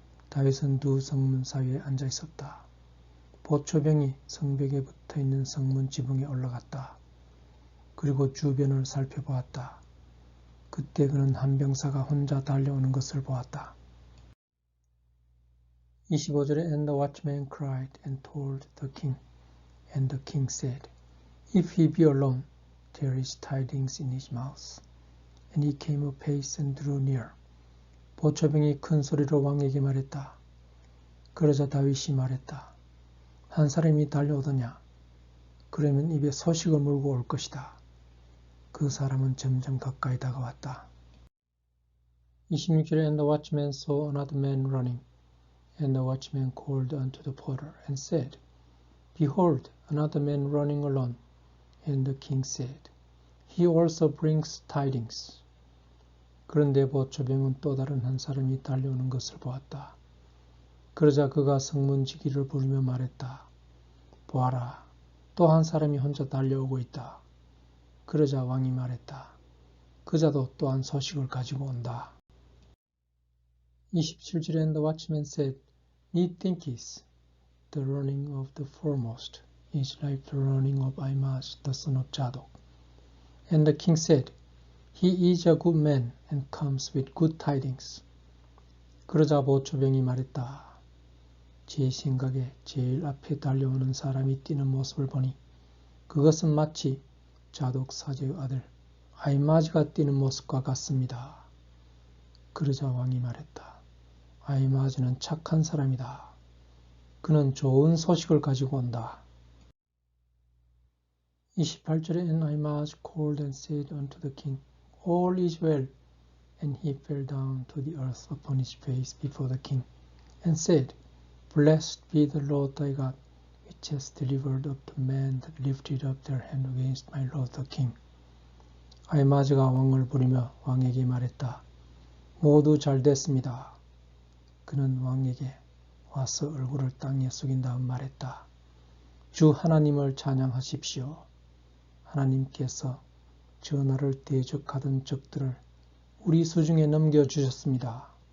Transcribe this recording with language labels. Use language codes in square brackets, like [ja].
[ko] 다윗은 두 성문 사이에 앉아 있었다. 보초병이 성벽에 붙어있는 성문 지붕에 올라갔다. 그리고 주변을 살펴보았다. 그때 그는 한 병사가 혼자 달려오는 것을 보았다. [en] 25절에 And the watchman cried and told the king, and the king said, If he be alone, there is tidings in his mouth. And he came a pace and drew near. [ko] 보초병이 큰 소리로 왕에게 말했다. 그러자 다윗이 말했다. 한 사람이 달려오더냐? 그러면 입에 소식을 물고 올 것이다. 그 사람은 점점 가까이 다가왔다. [en] 26절에 And the watchman saw another man running. And the watchman called unto the porter and said, Behold, another man running alone. And the king said, He also brings tidings. [ko] 그런데 보초병은 또 다른 한 사람이 달려오는 것을 보았다. 그러자 그가 성문지기를 부르며 말했다. 보아라, 또 한 사람이 혼자 달려오고 있다. 그러자 왕이 말했다. 그자도 또한 소식을 가지고 온다. [en] 27절에 And the watchman said, Methinketh the running of the foremost is like the running of Ahimaaz the son of Zadok. And the king said, He is a good man and comes with good tidings. [ko] 그러자 보초병이 말했다. 제 생각에 제일 앞에 달려오는 사람이 뛰는 모습을 보니 그것은 마치 자독 사제의 아들 아히마즈가 뛰는 모습과 같습니다. 그러자 왕이 말했다. 아히마즈는 착한 사람이다. 그는 좋은 소식을 가지고 온다. [en] 28절에 And Ahimaaz called and said unto the king, All is well. And he fell down to the earth upon his face before the king, and said, Blessed be the Lord thy God, which has delivered up the men that lifted up their hand against my lord the king. [ko] 아히마즈가 왕을 부르며 왕에게 말했다. 모두 잘 됐습니다. 그는 왕에게 와서 얼굴을 땅에 숙인 다음 말했다. 주 하나님을 찬양하십시오. 하나님께서 전하를 대적하던 적들을 우리 수중에 넘겨주셨습니다.